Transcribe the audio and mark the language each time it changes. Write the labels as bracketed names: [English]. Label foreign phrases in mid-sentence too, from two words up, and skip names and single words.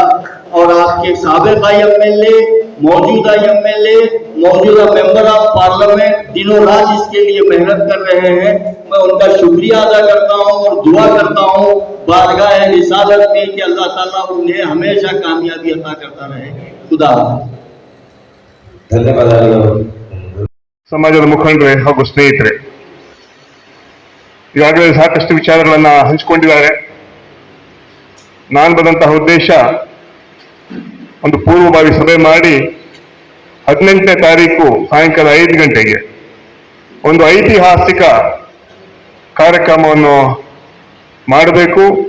[Urdu] اور آپ کے سابقہ ایم ایل اے، موجودہ ایم ایل اے، موجودہ [English] member of parliament [Urdu] دنوں رات اس کے لیے محنت کر رہے ہیں. میں ان کا شکریہ ادا کرتا ہوں اور دعا کرتا ہوں بارگاہ رسالت میں کہ اللہ تعالیٰ انہیں ہمیشہ کامیابی عطا کرتا رہے. खुदा [Kannada] ಧನ್ಯವಾದಗಳು। ಸಮಾಜದ ಮುಖಂಡರೇ ಹಾಗೂ ಸ್ನೇಹಿತರೆ, ಈಗಾಗಲೇ ಸಾಕಷ್ಟು ವಿಚಾರಗಳನ್ನ ಹಂಚಿಕೊಂಡಿದ್ದಾರೆ। ನಾನು ಬಂದಂತಹ ಉದ್ದೇಶ ಒಂದು ಪೂರ್ವಭಾವಿ ಸಭೆ ಮಾಡಿ 18ನೇ ತಾರೀಕು ಸಾಯಂಕಾಲ 5 ಗಂಟೆಗೆ ಒಂದು ಐತಿಹಾಸಿಕ ಕಾರ್ಯಕ್ರಮವನ್ನು ಮಾಡಬೇಕು।